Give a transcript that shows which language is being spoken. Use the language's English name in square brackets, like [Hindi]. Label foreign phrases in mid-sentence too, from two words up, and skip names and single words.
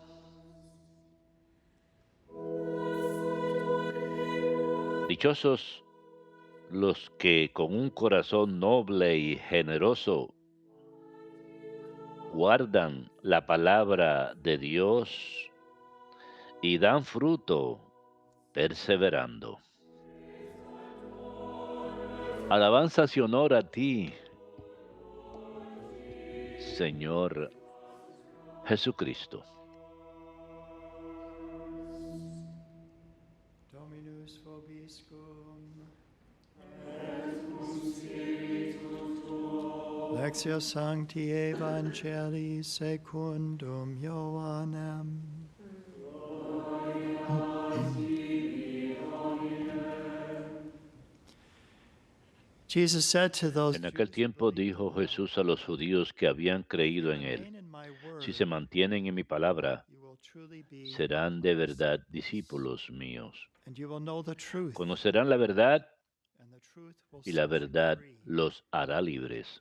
[Spanish] Dichosos los que con un corazón noble y generoso guardan la palabra de Dios y dan fruto perseverando. Alabanzas y honor a ti, Señor Jesucristo. [Latin] Dominus vobiscum. Lectio Sancti Evangelii secundum Ioannem. [English] Jesus said to those [Spanish] En aquel tiempo dijo Jesús a los judíos que habían creído en él: si se mantienen en mi palabra, serán de verdad discípulos míos. Conocerán la verdad y la verdad los hará libres.